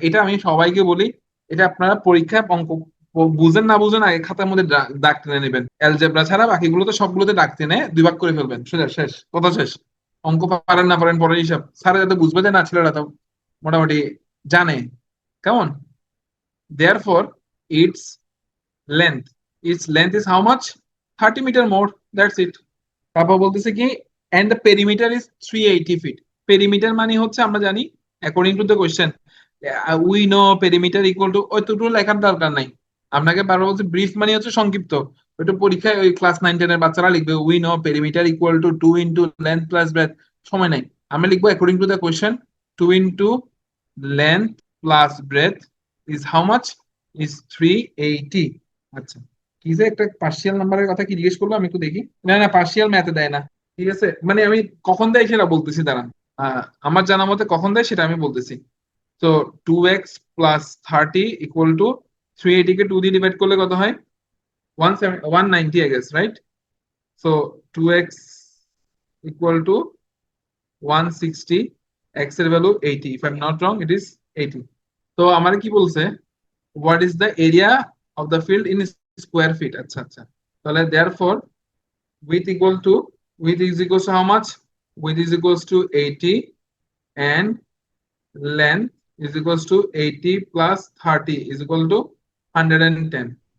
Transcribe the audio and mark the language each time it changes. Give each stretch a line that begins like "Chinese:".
Bangla: এটা আমি সবাইকে বলি, এটা আপনারা পরীক্ষায় অঙ্ক বুঝেন না বুঝেন আগে খাতার মধ্যে দাগ টেনে নেবেন, অ্যালজেব্রা ছাড়া বাকিগুলোতে সবগুলোতে দাগ টেনে দুই ভাগ করে ফেলবেন, সোজা শেষ কথা শেষ। অঙ্ক পারেন না পারেন পরের হিসাব, স্যার যাতে বুঝবে যে না ছেলেরা তো মোটামুটি জানে। কেমন?
English: Therefore, its length is how much? 30 meter more. That's it.
Bangla: তারপর বলতেছে কি,
English: and the perimeter is 380 feet. Perimeter
Bangla: মানে হচ্ছে আমরা জানি,
English: according to the question, we know perimeter equal to,
Bangla: ওইটুকু লেখার দরকার নাই। আপনাকে বারবার বলছে ব্রিফ মানে হচ্ছে সংক্ষিপ্ত, ওইটা পরীক্ষায় ওই ক্লাস 9-10 এর বাচ্চারা লিখবে,
English: we know perimeter equal to 2 into length plus breadth।
Bangla: সময় নাই, আমরা লিখবো
English: according to the question, 2 into length plus breadth is how much? Is 380।
Bangla: আচ্ছা, কি যে একটা পার্শিয়াল নাম্বারের কথা কি জিজ্ঞেস করলো, আমি একটু দেখি। না না, পার্শিয়াল ম্যাথে দেয় না। ঠিক আছে, মানে আমি কখন দেয় সেটা বলতেছি, দাঁড়ান। আমার জানা মতে কখন দেয় সেটা আমি বলতেছি। তো 2x প্লাস 30 ইকুয়াল টু 380 কে 2 দিয়ে ডিভাইড করলে কত হয়?
English: 190 I guess, right? So 2x equal to 160, x এর value 80, if I am not wrong it is 80।
Bangla: তো আমার কি বলছে,
English: What is the area of the field in square feet?
Bangla: আচ্ছা আচ্ছা, তাহলে
English: therefore width equal to, width is equals to how much? Width is equals to 80 and length is equals to 80 plus 30 is equal to 110.